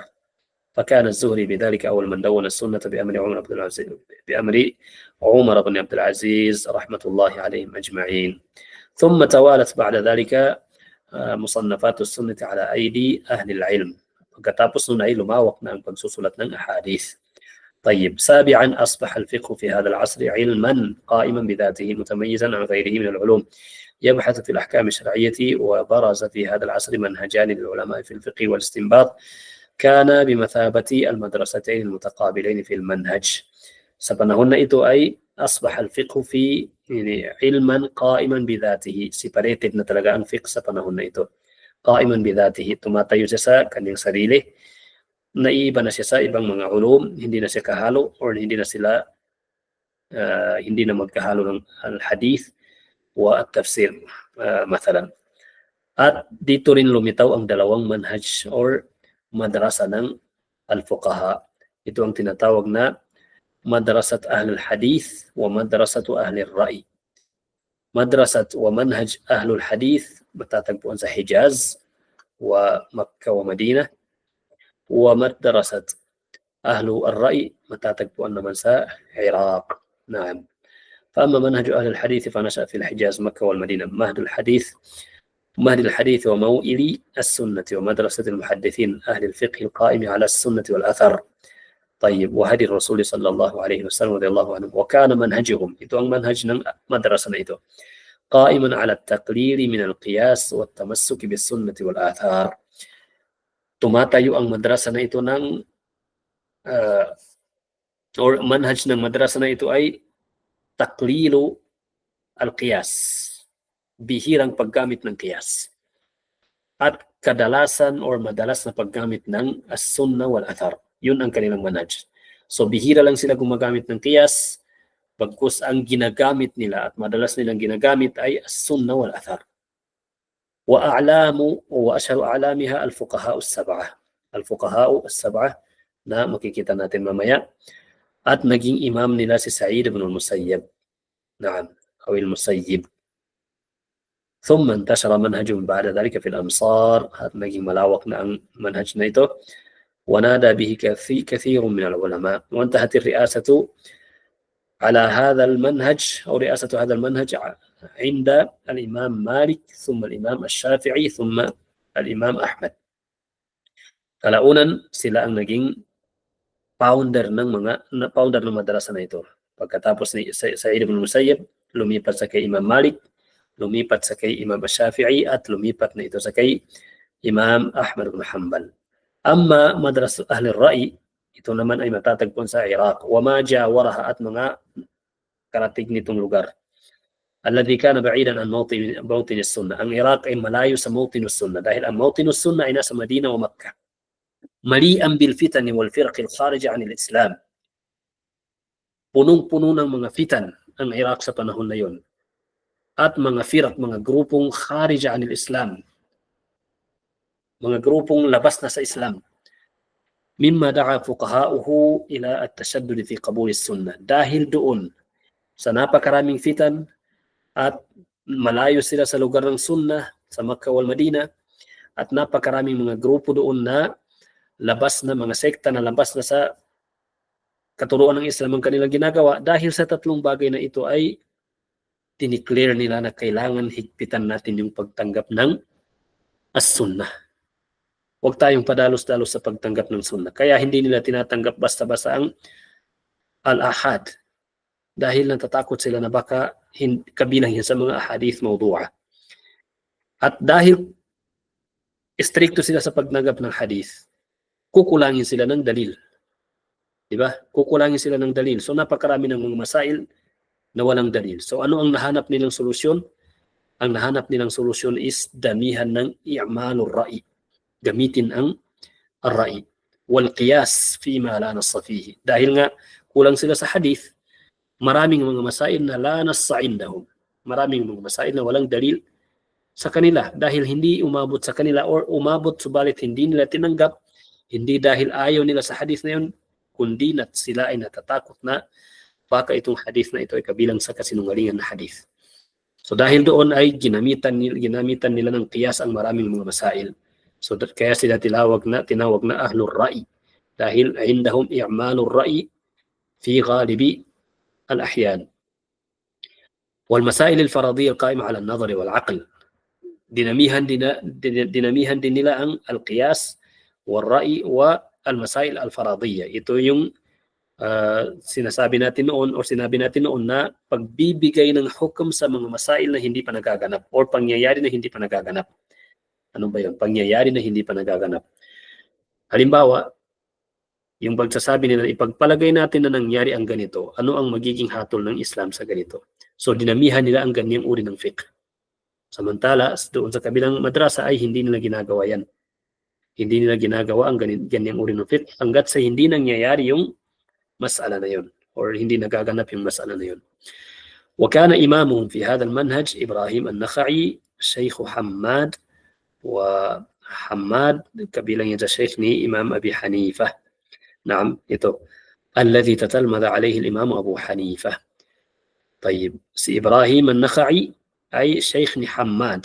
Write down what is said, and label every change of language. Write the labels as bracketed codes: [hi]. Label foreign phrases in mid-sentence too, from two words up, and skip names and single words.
[ar] فكان الزهري بذلك أول من دون السنة بأمر عمر بن عبد العزيز رحمة الله عليهم أجمعين. ثم توالت بعد ذلك مصنفات السنة على أيدي أهل العلم. [tl] Pagkatapos nun ay lumawak na ang pagsusulat ng ahadith. [ar] طيب سابعا أصبح الفقه في هذا العصر علما قائما بذاته متميزا عن غيره من العلوم يبحث في الأحكام الشرعية. وبرز في هذا العصر منهجان للعلماء في الفقه والاستنباط كان بمثابة المدرستين المتقابلين في المنهج. [tl] Sa panahon na ito ay [ar] أصبح الفقه في علما قائما بذاته. [tl] Separated na talaga ang fiqh sa panahon na ito. [ar] قائما بذاته, [tl] tumatayo siya sa kanyang sarili. Naiiba na siya sa ibang mga ulum, hindi na siya kahalo or hindi na magkahalo ng [ar] الحديث والتفسير [tl] mathalan. At dito rin lumitaw ang dalawang manhaj or madrasa ng al-fuqaha. Ito ang tinatawag na [ar] مدرسة أهل الحديث ومدرسة أهل الرأي. مدرسة ومنهج أهل الحديث [tl] matatagpuan sa Hijaz wa Makkah wa Madinah. [ar] ومدرسة أهل الرأي [tl] matatagpuan naman sa Iraq. [ar] Naam. فأما منهج أهل الحديث فنشأ في الحجاز مكة والمدينة. مهد الحديث وموئل السنة ومدرسة المحدثين أهل الفقه القائم على السنة والأثر. طيب وهدي الرسول صلى الله عليه وسلم رضي الله عنه. وكان منهجهم إتو منهج مدرسة إتو قائما على التقليل من القياس والتمسك بالسنة والآثار. [tl] tumatayo ang madrasa na ito ng or manhaj ng madrasa na ito ay [ar] تقليل القياس, [tl] bihirang paggamit ng qiyas, at kadalasan or madalas na paggamit ng [ar] السنة والآثار. [tl] Yun ang kanilang manhaj. So bihira lang sila gumagamit ng qiyas, bagkus ang ginagamit nila at madalas nilang ginagamit ay [ar] السنة والآثار. وأشهر أعلامها الفقهاء السبعة [tl] na makikita natin mamaya. At naging imam nila si Sa'id ibn al-Musayyib. [ar] نعم أو المسيب. ثم انتشر منهج بعد ذلك في الأمصار. [tl] هذا naging malawak na ang manhaj na ito. [ar] ونادى به كثير من العلماء. وانتهت الرئاسة على هذا المنهج أو رئاسة هذا المنهج عند الإمام مالك ثم الإمام الشافعي ثم الإمام أحمد. [tl] Kalaunan sila ang naging founder ng madrasa na ito. Pagkatapos ni Sa'id ibn Musayyib, lumipat sa kay Imam Malik, lumipat sa kay Imam Shafi'i, at lumipat na ito sa kay Imam Ahmad ibn Hanbal. [ar] أما مدرسة أهل الرأي, [tl] ito naman ay matatagpuan sa Iraq. [ar] وما جاورها, [tl] at mga karatig nitong lugar. [ar] الذي كان بعيدا عن موطن السنة. [tl] Ang Iraq ay malayo sa [ar] موطن السنة [tl] dahil ang [ar] موطن السنة [tl] ay nasa Madina o Makkah. [ar] مليئا بالفتن والفرق الخارجة عن الإسلام. [tl] Punong-puno ng mga fitan ang Iraq sa panahon na yon. At mga firq, mga grupong [ar] خارجة عن الإسلام. [tl] Mga grupong labas na sa Islam. [ar] مما دعا فقهاءه إلى التشدد في قبول السنة. [tl] Dahil doon sa napakaraming fitan at malayo sila sa lugar ng sunnah sa Makkah wal Madina at napakaraming mga grupo doon na labas na mga sekta na labas na sa katuruan ng Islam ang kanilang ginagawa. Dahil sa tatlong bagay na ito ay dineclare nila na kailangan higpitan natin yung pagtanggap ng as-sunnah. Huwag tayong padalos-dalos sa pagtanggap ng sunnah. Kaya hindi nila tinatanggap basta-basta ang al-ahad. Dahil natatakot sila na baka kabilang yan sa mga [ar] أحاديث موضوعة. [tl] At dahil istrikto sila sa pagtanggap ng hadith, kukulangin sila ng dalil. Diba? Kukulangin sila ng dalil. So napakarami ng mga masail na walang dalil. So ano ang nahanap nilang solusyon? Ang nahanap nilang solusyon is damihan ng [ar] إعمال الرأي. [tl] Gamitin ang [ar] الرأي والقياس فيما لا نص فيه. [tl] Dahil nga kulang sila sa hadith, maraming mga masail na [ar] لا نص عندهم. [tl] Maraming mga masail na walang dalil sa kanila dahil hindi umabot sa kanila or umabot subalit hindi nila tinanggap, hindi dahil ayaw nila sa hadith na yun, kundi na sila ay natatakot na baka itong hadith na ito ay kabilang sa kasinungalingan na hadith. So dahil doon ay ginamitan nila ng qiyas ang maraming mga masail. So kaya sila tinawag na [ar] أهل الرأي [tl] dahil [ar] عندهم إعمال الرأي في غالب الأحيان. والمسائل الفرضية القائمة على النظر والعقل. [tl] Dinamihan din nila ang [ar] القياس والرأي والمسائل الفرضية. [tl] Ito yung sinabi natin noon na pagbibigay ng hukom sa mga masail na hindi pa nagaganap or pangyayari na hindi pa nagaganap. Ano ba yun? Pangyayari na hindi pa nagaganap. Halimbawa, yung pagsasabi nila, ipagpalagay natin na nangyari ang ganito, ano ang magiging hatol ng Islam sa ganito? So, dinamihan nila ang ganyang uri ng fiqh. Samantala, doon sa kabilang madrasa ay hindi nila ginagawa yan. Hindi nila ginagawa ang ganyang uri ng fiqh hanggat sa hindi nangyayari yung mas'ala na yun or hindi nagaganap yung mas'ala na yun. [ar] وكان إمامهم في هذا المنهج إبراهيم النخعي شيخ حماد وحماد [tl] kabilang yan sa sheikh ni Imam Abi Hanifa. [ar] Naam, [tl] ito. [ar] الذي تتلمذ عليه الإمام أبو حنيفة. [tl] طيب, si Ibrahim النخعي ay sheikh ni Hammad.